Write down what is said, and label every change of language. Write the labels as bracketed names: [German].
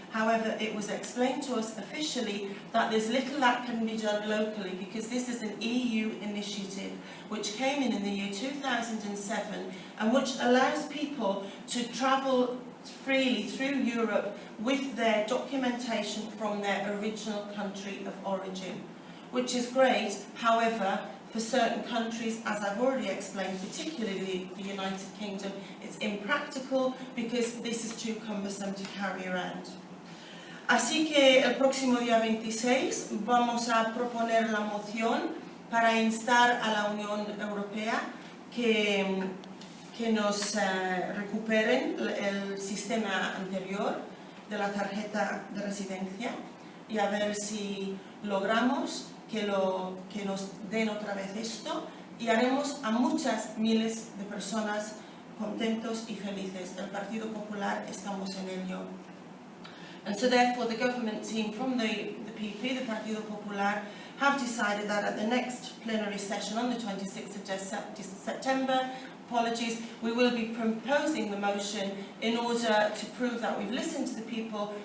[English] However, it was explained to us officially that there's little that can be done locally because this is an EU initiative which came in the year 2007 and which allows people to travel freely through Europe with their documentation from their original country of origin, which is great. However, for certain countries, as I've already explained, particularly the United Kingdom, it's impractical because this is too cumbersome to carry around. [Spanish] Así que el próximo día 26 vamos a proponer la moción para instar a la Unión Europea que nos recuperen el sistema anterior de la tarjeta de residencia y a ver si logramos que nos den otra vez esto y haremos a muchas miles de personas contentos y felices. El Partido Popular estamos en ello. [English] And so therefore the government team from the PP, the Partido Popular, have decided that at the next plenary session on the 26th of September, we will be proposing the motion in order to prove that we've listened to the people.